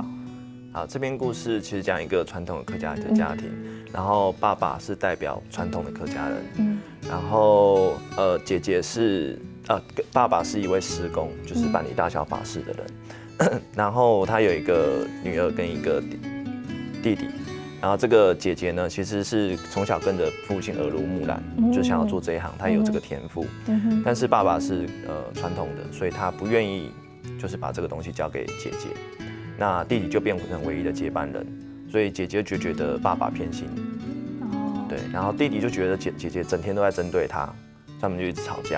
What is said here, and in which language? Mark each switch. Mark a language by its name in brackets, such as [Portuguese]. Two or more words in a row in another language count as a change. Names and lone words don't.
[Chinese] 好，這篇故事其實講一個傳統的客家的家庭，然後爸爸是代表傳統的客家人，然後姐姐是爸爸是一位師公，就是辦理大小法事的人，然後他有一個女兒跟一個弟弟。然後這個姐姐呢，其實是從小跟着父親耳濡目染，就想要做這一行，她有這個天賦。但是爸爸是傳統的，所以他不願意就是把這個東西交給姐姐。那弟弟就變成唯一的接班人，所以姐姐就覺得爸爸偏心。對，然後弟弟就覺得姐姐整天都在針對他，他們就一直吵架。